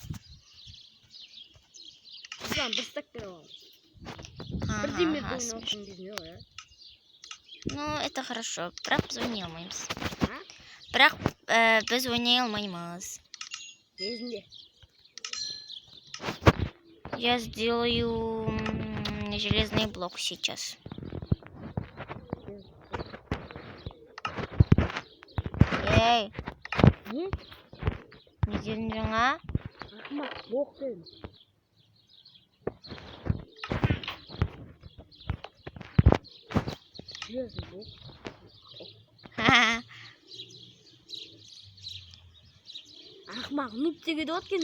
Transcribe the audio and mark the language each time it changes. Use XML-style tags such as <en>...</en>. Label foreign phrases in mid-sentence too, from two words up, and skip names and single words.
<ru>Да, без такого. Ну, это хорошо.</ru> <kk>Бірақ біз ойнай алмаймыз. Бірақ біз ойнай алмаймыз. Кезінде.</kk> <ru>Я сделаю железный блок сейчас. Эй,</ru> <kk>Не? не дедің жаңа? Ақымақ блок дедім.</kk> <ru>Железный блок.</ru> <kk>Ақымақ нұп дегенді откен,</kk>